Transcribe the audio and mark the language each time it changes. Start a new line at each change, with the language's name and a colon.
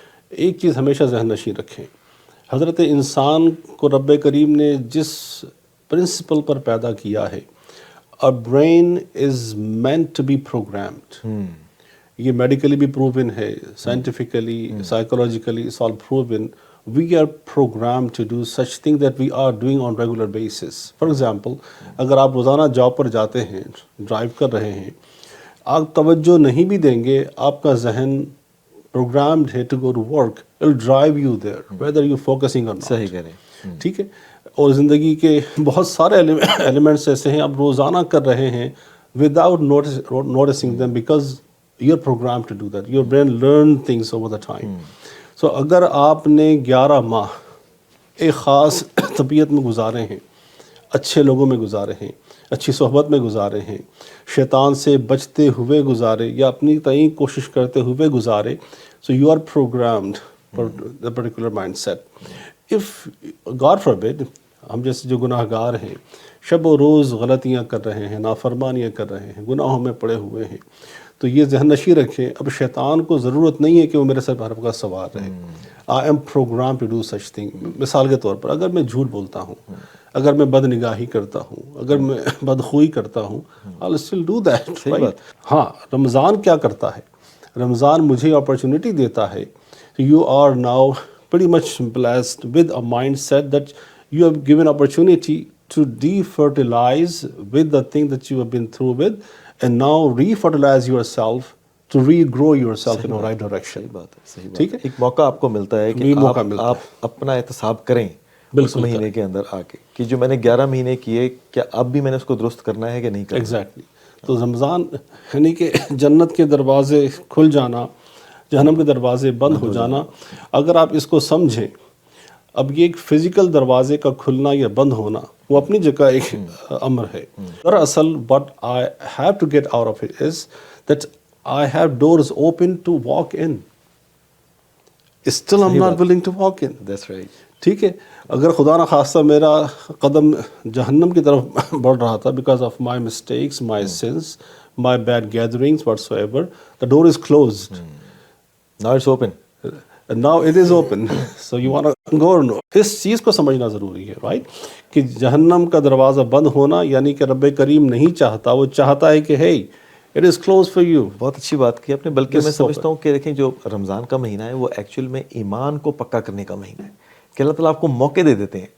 Urdu: ایک چیز ہمیشہ ذہن نشین رکھیں، حضرت انسان کو رب کریم نے جس پرنسپل پر پیدا کیا ہے،
English: a brain is meant to be programmed.
Urdu: یہ میڈیکلی بھی پروون ہے، scientifically, psychologically
English: it's all proven. We are programmed to do such things that we are doing on regular basis. For example, اگر آپ روزانہ job پر جاتے ہیں، drive کر رہے ہیں، آپ توجہ نہیں بھی دیں گے، آپ کا ذہن programmed ہے to go to work. It'll drive you there, whether you're focusing or not.
Urdu: صحیح کہہ رہے ہیں. ٹھیک ہے. اور زندگی کے بہت سارے ایلیمنٹس ایسے ہیں آپ روزانہ کر رہے ہیں
English: without noticing them because you're programmed to do that. Your brain learn things over the time.
Urdu: So اگر آپ نے 11 ماہ ایک خاص طبیعت میں گزارے ہیں، اچھے لوگوں میں گزارے ہیں، اچھی صحبت میں گزارے ہیں، شیطان سے بچتے ہوئے گزارے یا اپنی تعین کوشش کرتے ہوئے گزارے،
English: so you are programmed for the particular mindset. If God forbid
Urdu: ہم جیسے جو گناہ گار ہیں، شب و روز غلطیاں کر رہے ہیں، نافرمانیاں کر رہے ہیں، گناہوں میں پڑے ہوئے ہیں، تو یہ ذہن نشی رکھیں، اب شیطان کو ضرورت نہیں ہے کہ وہ میرے سر پر کا سوار رہے.
English: I am programmed to do such thing.
Urdu: مثال کے طور پر اگر میں جھوٹ بولتا ہوں، اگر میں بد نگاہی کرتا ہوں، اگر میں بدخوئی کرتا ہوں،
English: I'll still do that.
Urdu: صحیح بات. ہاں، رمضان کیا کرتا ہے؟ رمضان مجھے اپرچونٹی دیتا ہے.
English: You are now pretty much blessed with a mindset that you have given opportunity to defertilize with the thing that you have been through with, and now refertilize yourself to regrow yourself in the right direction.
Urdu: صحیح بات ہے. صحیح بات. ٹھیک ہے. ایک موقع آپ کو ملتا ہے کہ آپ اپنا احتساب کریں اس مہینے کے اندر آ کے کہ جو میں نے 11 مہینے کیے، کیا اب بھی میں نے اس کو درست کرنا ہے کہ نہیں کرنا. ایگزیکٹلی. تو رمضان یعنی کہ جنت کے دروازے کھل جانا، جہنم کے دروازے بند ہو جانا، اگر آپ اس کو سمجھیں. اب یہ ایک فزیکل دروازے کا کھلنا یا بند ہونا وہ اپنی جگہ ایک امر ہے. دراصل
English: what I have to get out of it is that I have doors open to walk in. Still I'm not willing to walk in. That's right.
Urdu: ٹھیک ہے. اگر خدا نخواستہ میرا قدم جہنم کی طرف بڑھ رہا تھا
English: because of my mistakes, my sins, my bad gatherings whatsoever, the door is closed. Now it's open. And now it is open. So you want to go or no?
Urdu: اس چیز کو سمجھنا ضروری ہے، رائٹ، کہ جہنم کا دروازہ بند ہونا یعنی کہ رب کریم نہیں چاہتا، وہ چاہتا ہے کہ
English: hey, it is closed for you.
Urdu: بہت اچھی بات کی آپ نے. بلکہ میں سمجھتا ہوں کہ دیکھیں جو رمضان کا مہینہ ہے وہ ایکچوئل میں ایمان کو پکا کرنے کا مہینہ ہے کہ اللہ تعالیٰ آپ کو موقع دے دیتے ہیں.